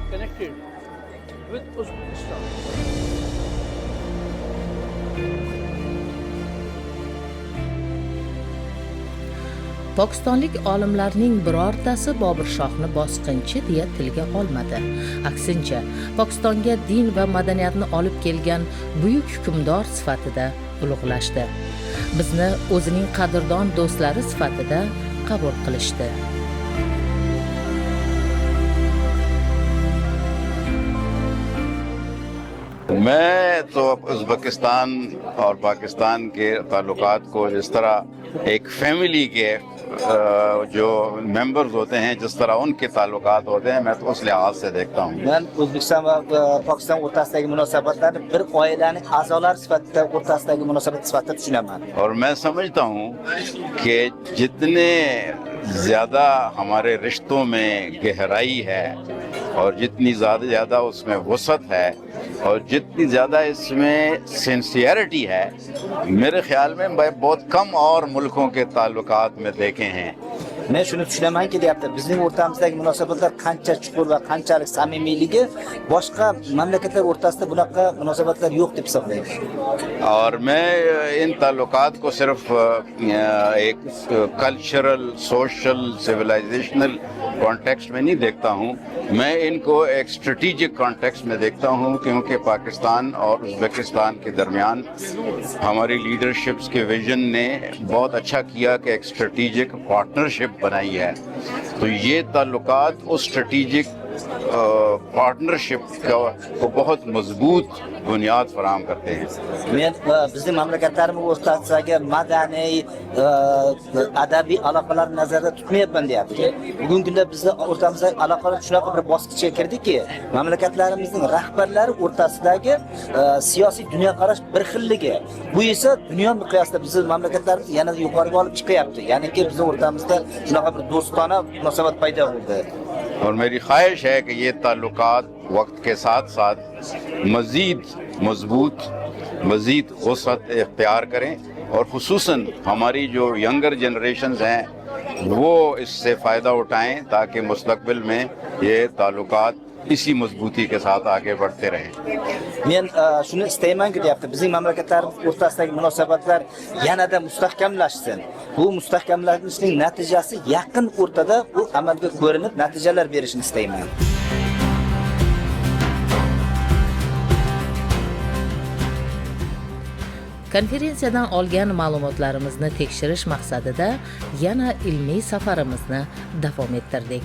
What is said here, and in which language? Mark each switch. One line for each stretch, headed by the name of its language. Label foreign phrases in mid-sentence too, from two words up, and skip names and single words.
Uzbek: Pokistonlik olimlarning birortasi Bobur shohni bosqinchi deya tilga olmadi. Aksincha, Pokistonga din va madaniyatni olib kelgan buyuk hukmdor sifatida ulug'lashdi. Bizni o'zining qadrdon do'stlari sifatida qabul qilishdi.
Urdu: میں تو ازبکستان اور پاکستان کے تعلقات کو جس طرح ایک فیملی کے جو ممبرز ہوتے ہیں، جس طرح ان کے تعلقات ہوتے ہیں، میں تو اس لحاظ سے دیکھتا ہوں.
Uzbek: Men O'zbekiston va Pokiston o'rtasidagi munosabatlarni bir oilaning a'zolari sifatida o'rtasidagi munosabat sifatida tushunaman.
Urdu: اور میں سمجھتا ہوں کہ جتنے زیادہ ہمارے رشتوں میں گہرائی ہے اور جتنی زیادہ اس میں وسعت ہے اور جتنی زیادہ اس میں سنسیریٹی ہے، میرے خیال میں میں بہت کم اور ملکوں کے تعلقات میں دیکھے ہیں.
Uzbek: Men shuni tushunamanki, deyapti, bizning o'rtamizdagi munosabatlar qancha chuqur va qanchalik samimiyligi boshqa mamlakatlar o'rtasida bunaqa munosabatlar yo'q deb hisoblayman.
Urdu: اور میں ان تعلقات کو صرف ایک
English: cultural, social, civilizational context
Urdu: میں نہیں دیکھتا ہوں. میں ان کو ایک
English: strategic context
Urdu: میں دیکھتا ہوں، کیونکہ پاکستان اور ازبکستان کے درمیان ہماری لیڈرشپس کے وژن نے بہت اچھا کیا کہ ایک
English: strategic partnership
Urdu: بنائی ہے. تو یہ تعلقات اس
English: strategic partnership
Urdu: کو بہت مضبوط بنیاد فراہم کرتے ہیں.
Uzbek: Men bizning mamlakatlarimiz o'rtasidagi madaniy, adabiy aloqalar nazarda tutmayapman, deyapti. Bugungi kunda bizning o'rtamizdagi aloqalar shunaqa bir bosqichga kirdiki, mamlakatlarimizning rahbarlari o'rtasidagi siyosiy dunyoqarash bir xilligi. Bu esa dunyo miqyosida bizning mamlakatlarimiz yanada yuqoriga olib chiqyapti. Ya'niki bizning o'rtamizda shunaqa bir do'stona munosabat paydo bo'ldi.
Urdu: اور میری خواہش ہے کہ یہ تعلقات وقت کے ساتھ ساتھ مزید مضبوط، مزید وسعت اختیار کریں اور خصوصاً ہماری جو
English: younger generations
Urdu: ہیں وہ اس سے فائدہ اٹھائیں، تاکہ مستقبل میں یہ تعلقات اسی مضبوطی کے ساتھ آگے بڑھتے رہیں.
Uzbek: Men shuni istaymanki, deyapti, bizning mamlakatlarimiz o'rtasidagi munosabatlar yanada mustahkamlashsin. Bu mustahkamlanishning natijasi yaqin o'rtada bu amalga ko'rinib natijalar berishini istayman. Konferensiyadan olgan ma'lumotlarimizni tekshirish maqsadida yana ilmiy safarimizni davom ettirdik.